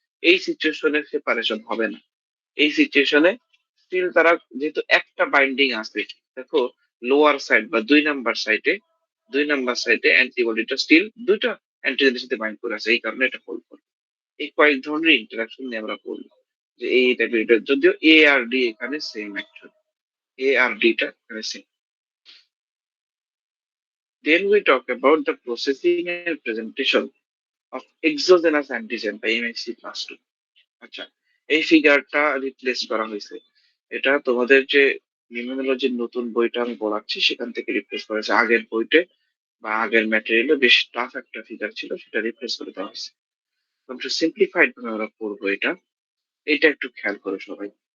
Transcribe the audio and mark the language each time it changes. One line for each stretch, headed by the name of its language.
Bangla: এই সিচুয়েশনে সেপারেশন হবে না। এই সিচুয়েশনে স্টিল তারা, যেহেতু একটা বাইন্ডিং আছে, দেখো লোয়ার সাইড বা 2 নাম্বার সাইডে অ্যান্টিবডিটা স্টিল দুইটা অ্যান্টিজেনের সাথে বাইন্ড করে আছে, এই কারণে এটা হোল্ড করে। এই কয়েক ধরনের ইন্টারাকশন নিয়ে আমরা বলবো যে এই টাইপের, যদিও এ আর ডি এখানে সেম, অ্যাকচুয়ালি এ আর ডিটা এখানে same.
English: Then we talk about the processing and presentation of exogenous antigen by MHC class 2।
Bangla: আচ্ছা, এই ফিগারটা রিপ্লেস করা হয়েছে। এটা তোমাদের যে ইমিউনোলজির নতুন বইটা আমি পড়াচ্ছি সেখান থেকে রিপ্লেস করা হয়েছে। আগের বইতে বা আগের ম্যাটেরিয়ালে বেশ টাফ একটা ফিগার ছিল, সেটা রিপ্লেস করে দেওয়া হয়েছে। একটু সিম্পলিফাইড ভাবে আমরা পড়বো এটা। এটা একটু খেয়াল করো সবাই।